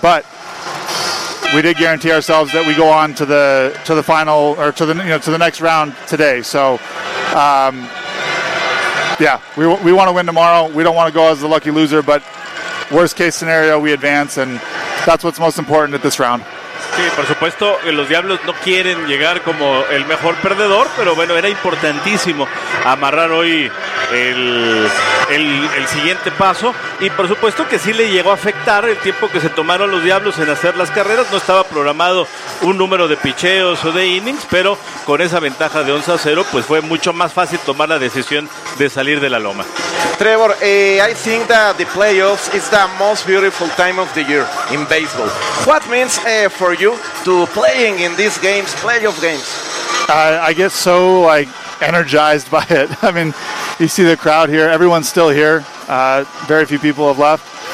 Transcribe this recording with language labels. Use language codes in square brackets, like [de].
[en] But we did guarantee ourselves that we go on to the final, or to the next round today. So, yeah, we want to win tomorrow. We don't want to go as the lucky loser, but worst case scenario, we advance, and that's what's most important at this round. [es] Sí, por supuesto, los Diablos no quieren llegar como el mejor perdedor, pero bueno, era importantísimo amarrar hoy el siguiente paso. Y por supuesto que sí le llegó a afectar el tiempo que se tomaron los Diablos en hacer las carreras. No estaba programado un número de picheos o de innings, pero con esa ventaja de 11-0, pues fue mucho más fácil tomar la decisión de salir de la loma. [en] Trevor, I think that the playoffs is the most beautiful time of the year in baseball. What means for you to playing in these games, playoff games? I get so like energized by it. I mean, you see the crowd here, everyone's still here. Very few people have left.